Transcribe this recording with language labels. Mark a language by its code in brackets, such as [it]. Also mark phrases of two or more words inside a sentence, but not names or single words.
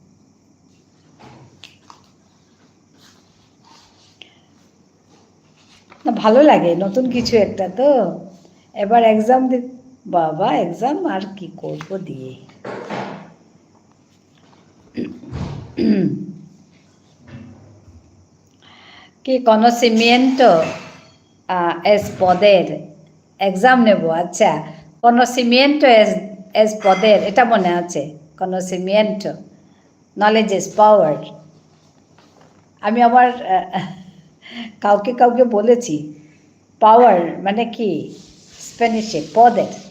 [bn] না, ভালো লাগে নতুন কিছু একটা তো। এবার এক্সাম বাবা, এক্সাম আর কি করবো দিয়ে। [es] কি conocimiento es poder, [bn] এক্সাম নেব। আচ্ছা, [es] conocimiento es poder, [bn] এটা মনে আছে। conocimiento, [en] knowledge is power। [bn] আমি আবার কাউকে কাউকে বলেছি পাওয়ার মানে কি স্প্যানিশে poder।